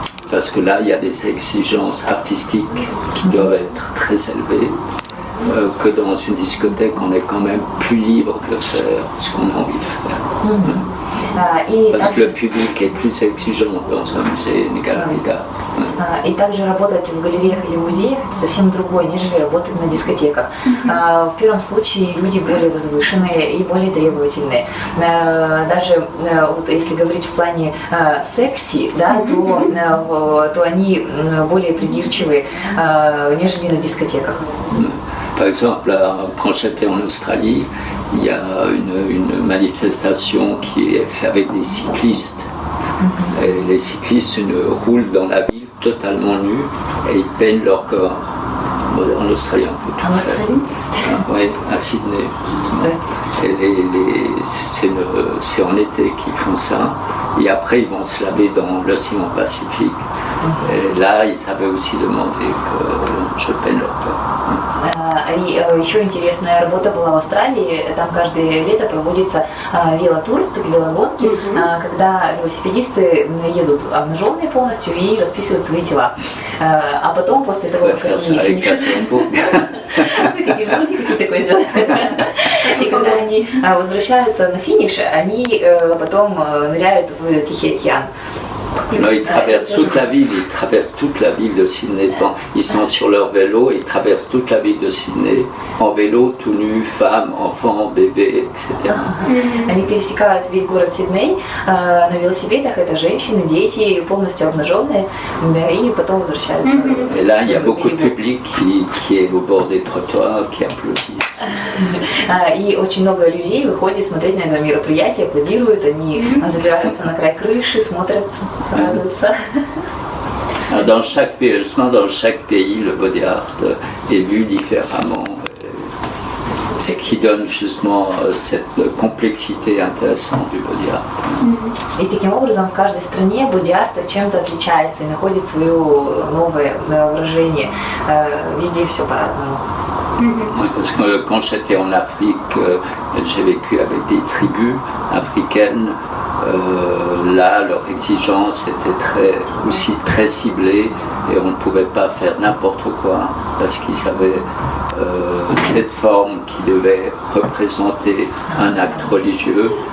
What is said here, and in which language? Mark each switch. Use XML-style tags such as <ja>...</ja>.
<fr>Parce que là, il y a des exigences artistiques qui doivent être très élevées, que dans une discothèque, on est quand même plus libre de faire ce qu'on a envie de faire. Parce que le public est plus exigeant dans un musée, une galerie d'art.</fr> <ru>И также работать в галереях или музеях это совсем другое, нежели работать на дискотеках. В первом случае люди более возвышенные и более требовательные. Даже вот, если говорить в плане секси, да, то они более придирчивые, нежели на дискотеках.</ru> <fr>Par exemple, quand j'étais en Australie, il y a une manifestation qui est faite avec des cyclistes. Et les cyclistes roulent dans la ville totalement nus et ils peignent leur corps. En Australie, on peut tout faire. Oui, à Sydney. Et c'est en été qu'ils font ça. Et après, ils vont se laver dans l'océan Pacifique. Et là, ils avaient aussi demandé que je peigne leur corps.</fr> <ru>И еще интересная работа была в Австралии. Там каждое лето проводится велотур, велогонки, когда велосипедисты едут обнаженные полностью и расписывают свои тела. А потом, после того, как они финишируют, и когда они возвращаются на финиш, они потом ныряют в Тихий океан.</ru> <fr>Non, ils traversent toute la ville de Sydney. Ils sont sur leur vélo, ils traversent toute la ville de Sydney en vélo, tout nus, femmes, enfants, bébés, etc.</fr> <ru>Они пересекают весь город Сидней на велосипедах, это женщины, дети, полностью обнаженные, и потом возвращаются.</ru> <fr>Et là, il y a beaucoup de public qui est au bord des trottoirs, qui applaudissent.</fr> <ru>И очень много людей выходит смотреть на это мероприятие, аплодируют, они забираются на край крыши, смотрят, радуются.</ru> <fr>Dans chaque pays, justement, dans chaque pays, le body art est vu différemment, ce qui donne justement cette complexité intéressante du body art.</fr> <ru>И таким образом в каждой стране боди-арт чем-то отличается и находит свое новое выражение. Везде все по-разному.</ru> <fr>Parce que quand j'étais en Afrique, j'ai vécu avec des tribus africaines. Là, leur exigence était aussi très ciblée et on ne pouvait pas faire n'importe quoi parce qu'ils avaient cette forme qui devait représenter un acte religieux</fr>